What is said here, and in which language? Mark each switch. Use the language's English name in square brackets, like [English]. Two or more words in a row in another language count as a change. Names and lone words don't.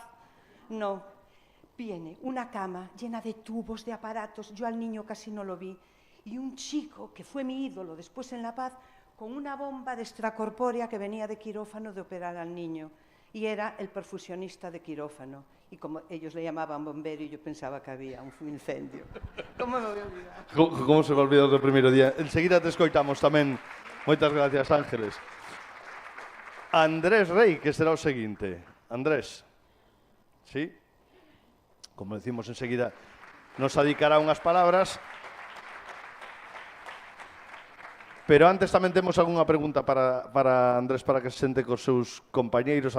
[Spanish] No, viene una cama llena de tubos, de aparatos, yo al niño casi no lo vi, y un chico que fue mi ídolo después en La Paz, con una bomba de extracorpórea que venía de quirófano de operar al niño, y era el perfusionista de quirófano, y como ellos le llamaban bombero, y yo pensaba que había un incendio. ¿Cómo me voy a olvidar? [Galician] Como se me olvidou do primeiro día? Enseguida te escoitamos tamén. Moitas gracias, Ángeles. Andrés Rey, que será o seguinte. Andrés, sí? Como decimos enseguida, nos adicará unhas palabras. Pero antes tamén temos algunha pregunta para Andrés, para que se sente cos seus compañeiros.